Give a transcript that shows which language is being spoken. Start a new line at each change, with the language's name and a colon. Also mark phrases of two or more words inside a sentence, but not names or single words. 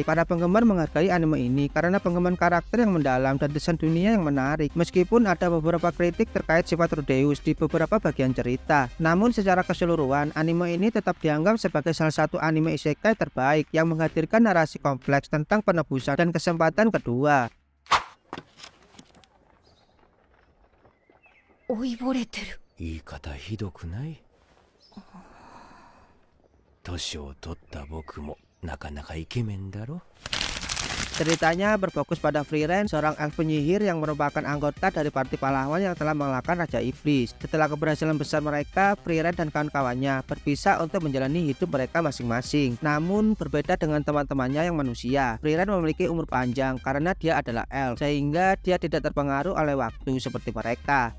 Indonesian: Para penggemar menghargai anime ini karena pengembangan karakter yang mendalam dan desain dunia yang menarik. Meskipun ada beberapa kritik terkait sifat Rudeus di beberapa bagian cerita, namun secara keseluruhan anime ini tetap dianggap sebagai salah satu anime isekai terbaik yang menghadirkan narasi kompleks tentang penebusan dan kesempatan kedua.
Japanese: 老いぼれてる。言い方ひどくない？年を取った僕もなかなかイケメンだろ。
Indonesian: Ceritanya berfokus pada Frieren, seorang elf penyihir yang merupakan anggota dari parti pahlawan yang telah mengalahkan Raja Iblis. Setelah keberhasilan besar mereka, Frieren dan kawan-kawannya berpisah untuk menjalani hidup mereka masing-masing. Namun berbeda dengan teman-temannya yang manusia, Frieren memiliki umur panjang karena dia adalah elf, sehingga dia tidak terpengaruh oleh waktu seperti mereka.